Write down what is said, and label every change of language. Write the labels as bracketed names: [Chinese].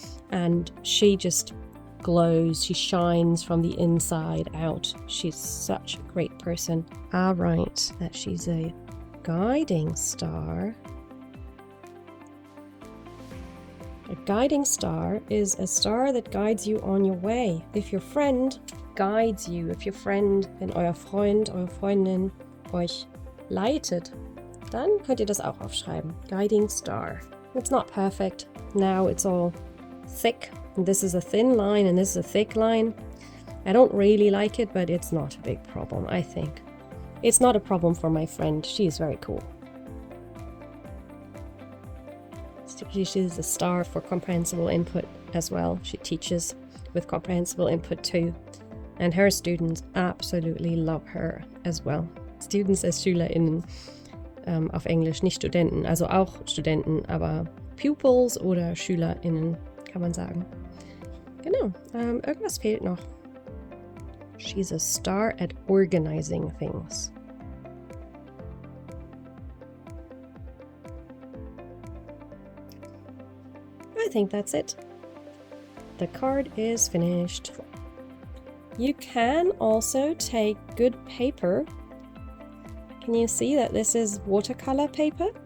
[English] And she just glows, she shines from the inside out. She's such a great person. I write that she's a guiding star. A guiding star is a star that guides you on your way. If your friend guides you, if your friend, [German] wenn euer Freund, eure Freundin euch leitet, dann könnt ihr das auch aufschreiben. Guiding star. [English] It's not perfect. Now it's all thick. And this is a thin line and this is a thick line. I don't really like it, but it's not a big problem, I think. It's not a problem for my friend. She's very cool. She's a star for comprehensible input as well. She teaches with comprehensible input too. And her students absolutely love her as well. [German] Students als SchülerInnen auf Englisch, nicht Studenten, also auch Studenten, aber Pupils oder SchülerInnen, kann man sagen. Genau, irgendwas fehlt noch. [English] She's a star at organizing things. I think that's it. The card is finished. You can also take good paper. Can you see that this is watercolor paper?